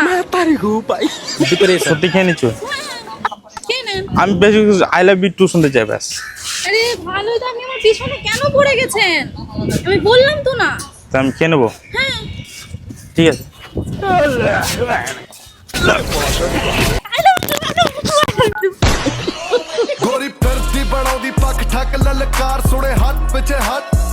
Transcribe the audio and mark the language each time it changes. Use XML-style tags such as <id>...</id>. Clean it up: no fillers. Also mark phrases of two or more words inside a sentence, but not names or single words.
<bn>সত্যি খেয়ে নিচ্ছ? খেয়ে নেন। আমি বেশি</bn> <en>I love you too</en> <bn>শুনতে চাই ব্যাস। আরে ভালোই তো, আপনি আমার পিছনে কেন পড়ে গেছেন? আমি বললাম তো না। তা আমি খেয়ে নেবো, হ্যাঁ। ঠিক আছে।</bn> <pa>ਗੋਰੀ ਫਿਰਦੀ ਬਣਾਉਂਦੀ ਪੱਕ ਠੱਕ ਲਲਕਾਰ ਸੁਣੇ ਹੱਥ ਪਿੱਛੇ ਹੱਥ</pa>